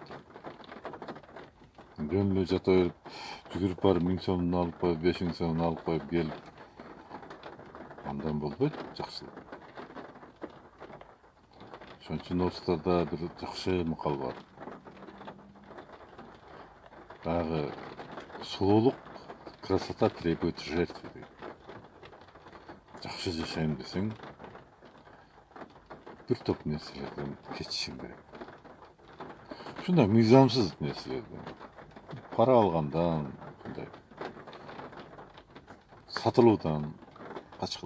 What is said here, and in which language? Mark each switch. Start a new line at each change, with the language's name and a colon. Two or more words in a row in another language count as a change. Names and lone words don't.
Kyrgyz: Жөн эле жата берип, жүгүрүп барып 1000 сомун алып коюп, 5000 сомун алып коюп келип, андан болбойт жакшылык. Ошон үчүн орустарда бир жакшы макал бар. Баягы сулуулук,
Russian: красота требует жертвы дейт.
Kyrgyz: Жакшы жашайм десең, бир топ нерселерден кечишиң керек. Ушундай мыйзамсыз нерселерден, пара алгандан, мындай сатылуудан качкыла.